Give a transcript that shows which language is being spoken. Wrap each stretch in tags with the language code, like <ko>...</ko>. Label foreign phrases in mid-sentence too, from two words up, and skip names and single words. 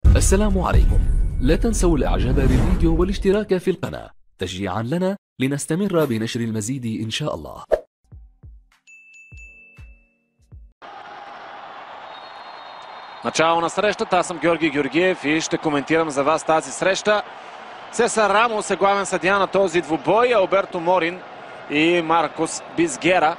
<ar>السلام عليكم. لا تنسوا الاعجاب بالفيديو والاشتراك في القناة تشجيعا لنا لنستمر بنشر المزيد إن شاء الله.</ar> <bg>Начало на срещата, аз съм Георги Георгиев и ще коментирам за вас тази среща. Сесар Рамос е главен съдия на този двубой, Алберто Морин и Маркос Бизгера.</bg>